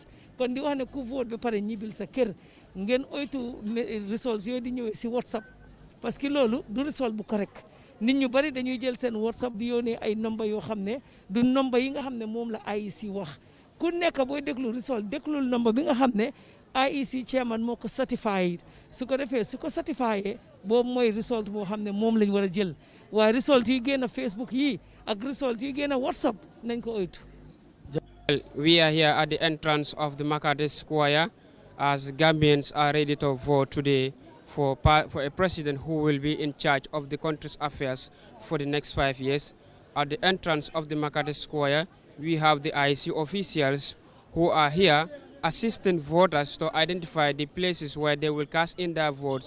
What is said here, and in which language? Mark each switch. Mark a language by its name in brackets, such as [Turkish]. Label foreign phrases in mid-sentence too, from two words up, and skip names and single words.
[Wolof] kon di wax ne ku vote ba pare ñibbil sa kër ngeen oytu results yooyu di ñëwee si WhatsApp parce que loolu du result bu correct nit ñu bari dañuy jël seen WhatsApp di yónnee ay nomba yoo xam ne du nomba yi nga xam ne moom la IEC wax ku nekk booy déglu result déglul nomba bi nga xam ne IEC chairman moo ko certified su ko defee su ko certifié boobu mooy result boo xam ne moom lañ war a jël waaye result yi génn Facebook yi ak result yi génn WhatsApp nañ ko oytu. [English] We are here at the entrance of the Makati Square as Gambians are ready to vote today for a president who will be in charge of the country's affairs for the next 5 years. At the entrance of the Makati Square, we have the IEC officials who are here assisting voters to identify the places where they will cast in their votes.